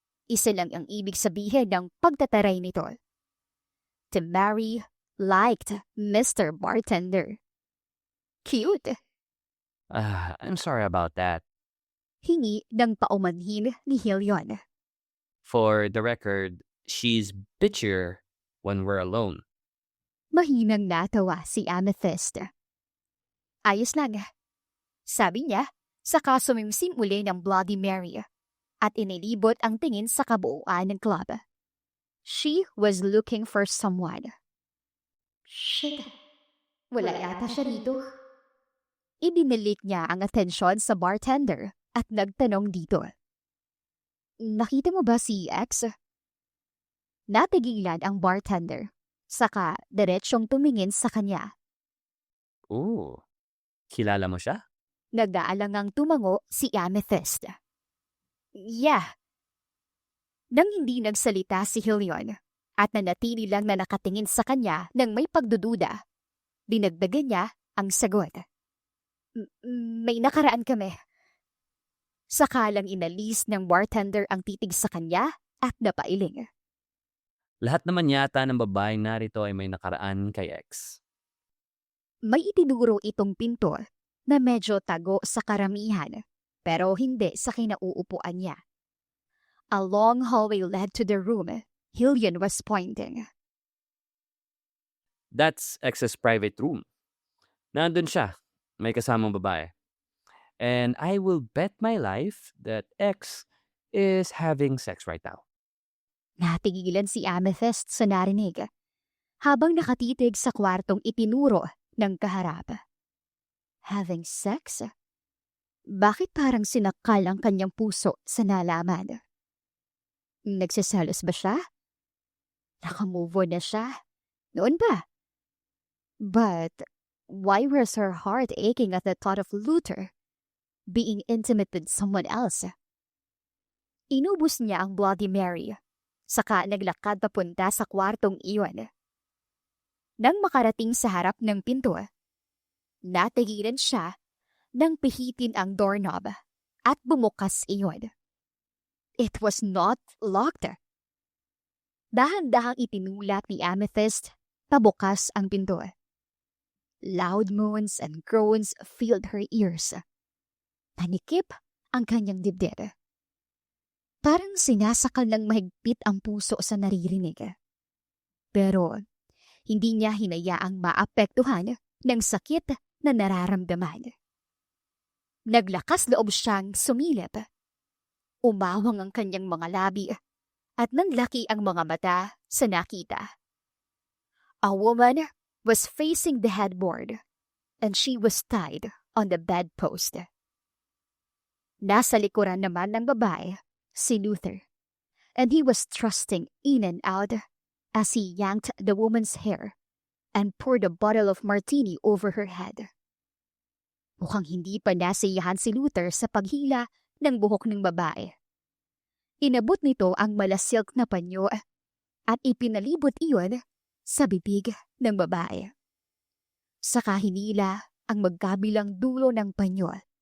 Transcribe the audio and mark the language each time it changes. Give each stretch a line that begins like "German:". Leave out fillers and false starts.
Filipino: Isa lang ang ibig sabihin ng pagtataray nito.
English: Mary liked Mr. Bartender. Cute. I'm sorry about that.
Filipino: Hingi ng paumanhin ni Hillian.
English: For the record, she's bitchier when we're alone.
Filipino: Mahinang natawa si Amethyst. Ayos lang. Sabi niya, saka sumimsim uli ng Bloody Mary at inilibot ang tingin sa kabuuan ng club.
English: She was looking for someone.
Filipino: Shit. Wala yata siya dito. Idinilik niya ang atensyon sa bartender at nagtanong dito. Nakita mo ba si X? Natigilan ang bartender, saka diretsyong tumingin sa kanya. Ooh. Kilala mo siya? Nag-aalangang tumango si Amethyst.
English: Yeah.
Filipino: Nang hindi nagsalita si Hillian at nanatili lang na nakatingin sa kanya nang may pagdududa, dinagdagan niya ang sagot. May nakaraan kami. Sakalang inalis ng bartender ang titig sa kanya at napailing. Lahat naman yata ng babaeng narito ay may nakaraan kay X. May itinuro itong pinto na medyo tago sa karamihan pero hindi sa kinauupuan niya.
English: A long hallway led to the room Hillian was pointing. That's X's private room.
Filipino: Nandun siya. May kasamang babae.
English: And I will bet my life that X is having sex right now.
Filipino: Natigilan si Amethyst sa narinig habang nakatitig sa kwartong itinuro ng kaharap.
English: Having sex?
Filipino: Bakit parang sinakal ang kanyang puso sa nalaman? Nagsiselos ba siya? Nakamove on na siya? Noon ba?
English: But why was her heart aching at the thought of Luther being intimate with someone else?
Filipino: Inubos niya ang Bloody Mary, saka naglakad papunta sa kwartong iyon. Nang makarating sa harap ng pinto, natigilan siya nang pihitin ang doorknob at bumukas iyon.
English: It was not locked.
Filipino: Dahan-dahang itinulak ni Amethyst pabukas ang pinto.
English: Loud moans and groans filled her ears.
Filipino: Panikip ang kanyang dibdib. Parang sinasakal ng mahigpit ang puso sa naririnig. Pero hindi niya hinayaang maapektuhan ng sakit na nararamdaman. Naglakas loob siyang sumilip. Umawang ang kanyang mga labi at nanlaki ang mga mata sa nakita.
English: A woman was facing the headboard and she was tied on the bedpost.
Filipino: Nasa likuran naman ng babae, si Luther,
English: and he was thrusting in and out as he yanked the woman's hair and poured a bottle of martini over her head.
Filipino: Mukhang hindi pa nasiyahan si Luther sa paghila ng buhok ng babae. Inabot nito ang malasilk na panyo at ipinalibot iyon sa bibig ng babae. Saka hinila ang magkabilang dulo ng panyo.